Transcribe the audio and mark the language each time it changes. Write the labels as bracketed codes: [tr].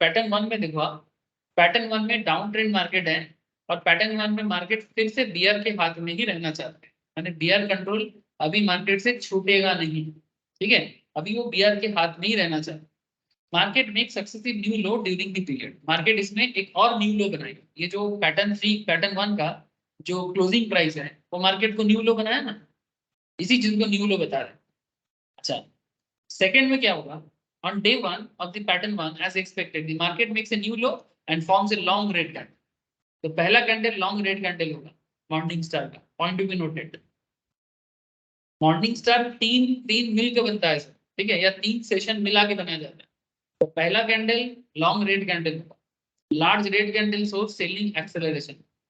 [hi] Pattern 1 में देखो, pattern 1 में डाउन ट्रेंड मार्केट है और पैटर्न 1 में मार्केट फिर से बियर के हाथ में ही रहना चाहते हैं, यानी बियर कंट्रोल अभी मार्केट से छूटेगा नहीं, ठीक है, अभी वो बियर के हाथ में ही रहना चाहते। [en] market make successive new low during the period, [hi] market इसमें एक और न्यू लो बनाएगा। ये जो पैटर्न 3 पैटर्न 1 का जो क्लोजिंग प्राइस है वो मार्केट को न्यू लो बनाया ना, इसी चीज को न्यू लो बता रहे हैं। अच्छा, सेकंड में क्या होगा, [en] on day 1 of the pattern 1 as expected the market makes a new low and forms a long red candle। [hi] तो पहला कैंडल लॉन्ग रेड कैंडल होगा मॉर्निंग स्टार का, point to be noted. Morning star 3 मिलकर बनता है, ठीक है, या 3 सेशन मिला के बनाया जाता है। तो पहला कैंडल लॉन्ग रेड कैंडल होगा, [en] Large red candle shows selling acceleration.